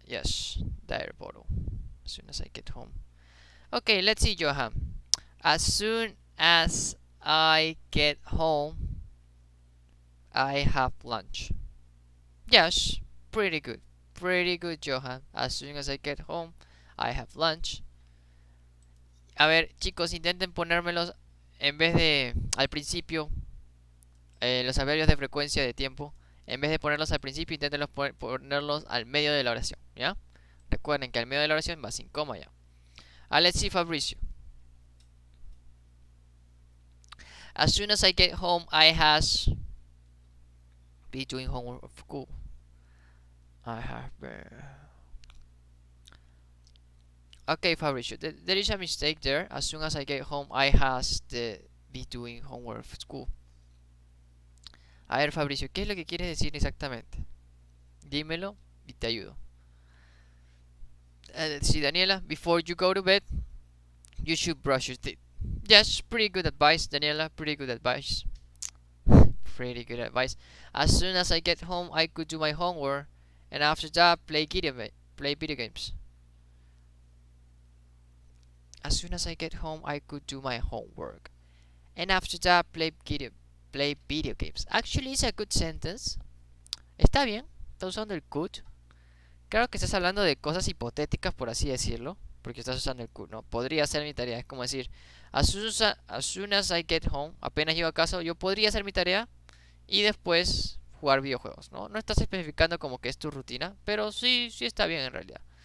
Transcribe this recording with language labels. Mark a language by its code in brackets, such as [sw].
[en] Yes, dire bottle. As soon as I get home. Okay, let's see, Johan. As soon as I get home, I have lunch. Yes, pretty good. Pretty good, Johan. As soon as I get home, I have lunch. [es] A ver, chicos, intenten ponérmelos en vez de al principio, los adverbios de frecuencia de tiempo. En vez de ponerlos al principio, intenten ponerlos al medio de la oración, ¿ya? Recuerden que al medio de la oración va sin coma ya. [en] Let's see Fabricio. As soon as I get home, I has be doing homework of school. I have Okay, Fabricio, there is a mistake there. As soon as I get home, I has the be doing homework of school. [es] A ver, Fabricio, ¿qué es lo que quieres decir exactamente? Dímelo y te ayudo. [en] See, Daniela, before you go to bed, you should brush your teeth. Yes, pretty good advice, Daniela. Pretty good advice. Pretty good advice. As soon as I get home, I could do my homework, and after that, play video games. As soon as I get home, I could do my homework, and after that, play video games. Actually, it's a good sentence. [es] Está bien. Está usando el could. Claro que estás hablando de cosas hipotéticas, por así decirlo, porque estás usando el could, ¿no? Podría hacer mi tarea. Es como decir, [en] as soon as I get home, [es] apenas llego a casa, yo podría hacer mi tarea y después jugar videojuegos, ¿no? No estás especificando como que es tu rutina, pero sí está bien en realidad.